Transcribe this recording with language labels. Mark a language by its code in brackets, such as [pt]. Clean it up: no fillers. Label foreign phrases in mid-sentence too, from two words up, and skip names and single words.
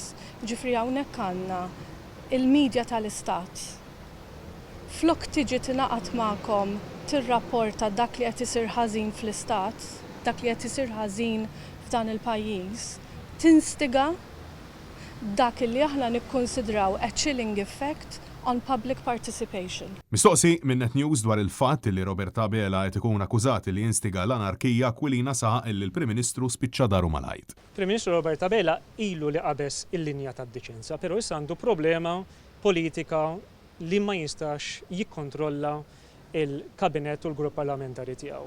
[mt] Ġifri hawnhekk għandna il-medja tal-istat. Flok tiġi tingħaqad magħkom tirrapporta dak li qed isir ħażin fl-istat, dak li qed isir ħażin f'dan il-pajjiż, tinstiga dak li aħna nikkonsidraw [en] a chilling effect on public participation. [mt] Mistoqsi minn Net News dwar il-fatt li Roberta Bela qed ikun akkużat li instiga l-anarkija Aquilina saħaq li l-Prim Ministru spiċċa daru mal-ħajt. Prim Ministru Roberta Bela ilu li qabes il-linja tad-deċenza, però issa għandu problema politika li ma jistax jikkontrolla il-kabinet u l-grupp parlamentari tiegħu.